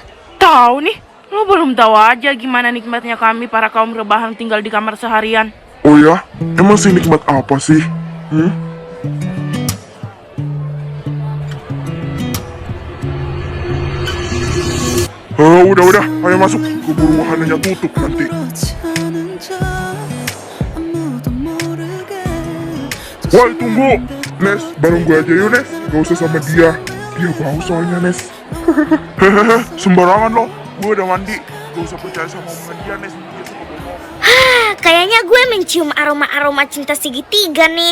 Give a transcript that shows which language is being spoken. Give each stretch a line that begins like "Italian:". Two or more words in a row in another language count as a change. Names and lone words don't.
Indonesian: Tahu nih, lo belum tahu aja gimana nikmatnya kami para kaum rebahan tinggal di kamar seharian. Oh ya, emang sih nikmat apa sih? Udah, ayo masuk. Keburu wahananya tutup nanti.
Korean: 아무렇지 않은 척 아무도 모르게
Indonesian: Woi, tunggu. Nes, bareng gue aja yuk, Nes. Gak usah sama dia. Dia bau soalnya, Nes. Hehehe, sembarangan lo. Gue udah mandi. Gak usah percaya sama omongan dia, Nes. Dia suka bohong. Kayaknya gue mencium aroma-aroma cinta segitiga nih.